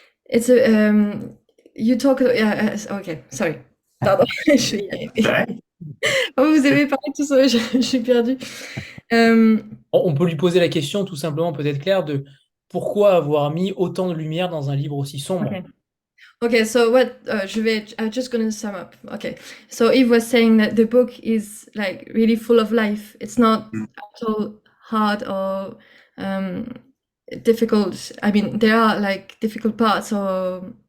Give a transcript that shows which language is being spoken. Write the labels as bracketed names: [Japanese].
[English] It's a you talk yeah okay sorry. [French] Pardon, je vais y arriver. Oh, vous avez parlé tout ça, je suis perdue. On peut lui poser la question tout simplement, peut-être Claire, de pourquoi avoir mis autant de lumière dans un livre aussi sombre? [English] Okay. Okay, so what I'm just gonna sum up. Okay, so Eve was saying that the book is like really full of life. It's not at all hard or difficult. I mean, there are like difficult parts or